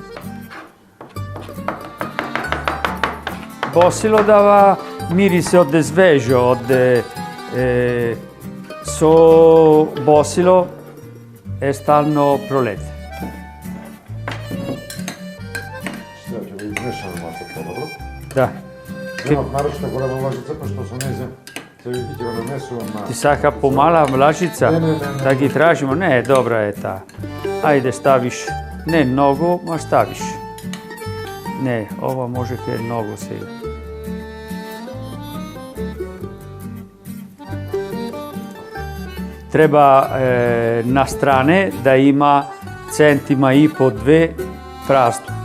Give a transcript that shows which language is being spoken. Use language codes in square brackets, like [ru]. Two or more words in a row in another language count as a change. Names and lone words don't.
[mk] Босило дава мирисе од свежо, со босило е стално пролет. Da. Немав нарочно голема лажица, па што со незе ќе го нанесувам на... Ti saka pomala vlažica? Ne. [sr] Da gi tražimo? Ne, dobra je ta. Ajde, staviš, ne mnogo, ma staviš. Ne, ova može kaj mnogo сега. Treba na strane da ima centima i po 2 prazno.